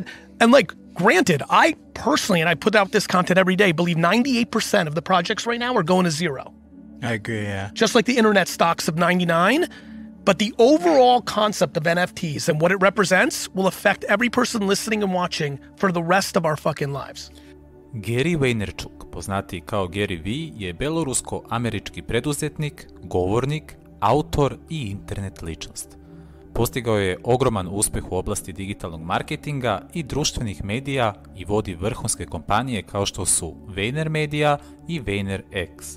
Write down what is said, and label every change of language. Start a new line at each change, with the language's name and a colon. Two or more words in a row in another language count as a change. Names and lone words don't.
English: And like, granted, I personally, and I put out this content every day, believe 98% of the projects right now are going to zero. I agree, yeah. Just like the internet stocks of 99, but the overall concept of NFTs and what it represents will affect every person listening and watching for the rest of our fucking lives.
Bosnian: Gary Vaynerchuk, poznatiji kao Gary Vee, je belorusko-američki preduzetnik, govornik, autor i internet ličnost. Postigao je ogroman uspjeh u oblasti digitalnog marketinga i društvenih medija i vodi vrhunske kompanije kao što su Vayner Media i VaynerX.